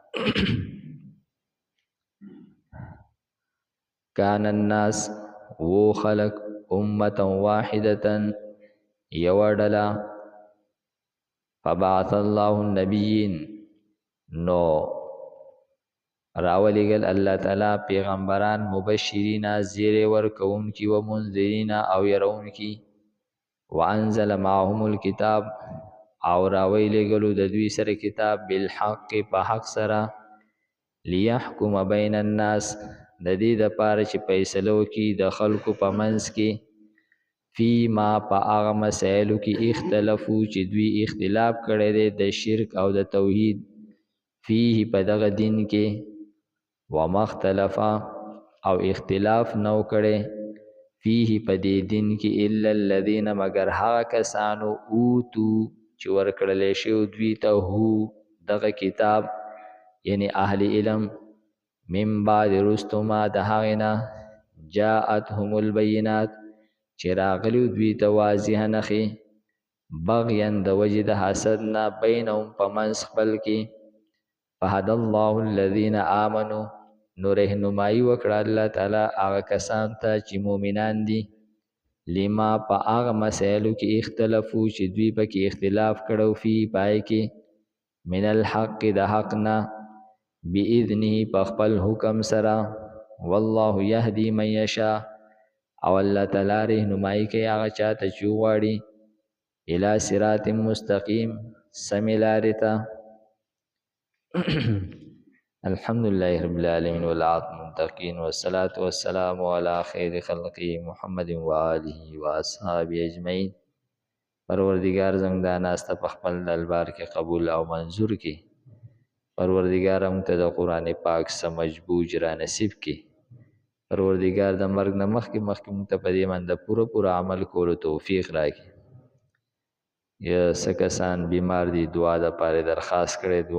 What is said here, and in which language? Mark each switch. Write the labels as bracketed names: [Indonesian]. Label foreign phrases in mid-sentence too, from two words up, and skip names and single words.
[Arabic] کان الناس و خلق امتا واحدتا [Pashto] یو ډله [Arabic] فبعث الله النبیین نو [Pashto] راولېږل الله تعالی پیغمبران مبشرین زیری ورکوونکي [Arabic] و منذرین [Pashto] او يرونکي [Arabic] وانزل معهم الكتاب [Pashto] او راولېږلو د دوی سره کتاب بالحق په حق سره [Arabic] ليحكم بين الناس [Pashto] د دې دپاره چې فیصله وکړي د خلکو په منځ کې [Arabic] فی ما [Pashto] په هغه مسایلو کې اختلافو چې دوی اختلاف کړی دی د شرک او د توحید فیه په دغه دین کې [Arabic] وما اختلف [Pashto] او اختلاف نو کړی فیه په دې دین کې [Arabic] الا الذین [Pashto] مگر هغه کسانو اوتو چې ورکړلی شوی دوی ته هو دغه کتاب یعنی اهل علم [Arabic] من بعد [Pashto] رستو ما د هغې نه [Arabic] جاءتهم البینات [Pashto] چې راغلیو دوی ته واضح نښې بغیا د وجې د حسد نه بینهم په منځ خپل کې [Arabic] فهدى الله الذین آمنوا [Pashto] نو رهنمایي وکړه الله تعالی هغه کسانو ته چې مؤمنان دي لما په هغه مسایلو کې اختلافو چې دوی پکې اختلاف کړو فی پای کې [Arabic] من الحق [Pashto] د حق نه بإذنه په خپل حکم سره [Arabic] والله یهدی من یشاء [Pashto] او الله تعالی رهنمایي کوي هغه چاته چې وغواړي [Arabic] الی صراط مستقیم [Pashto] سمې لارې ته [Arabic] الحمد لله رب العالمين والعاقبة للمتقين والصلاة والسلام على خير خلقه محمد وآله وأصحابه أجمعين [Pashto] پروردگار زموږ دا ناسته په خپل دربار کې قبول او منظور کړي پروردگار موږ ته د قرآن پاک سمجھ بوجھ را نصیب کړي پروردگار د مرګ نه مخکې موږ ته په دې باندې پوره عمل کولو توفیق راکړي یا څه کسان بیمار دي دعا د پاره درخواست کړي دعا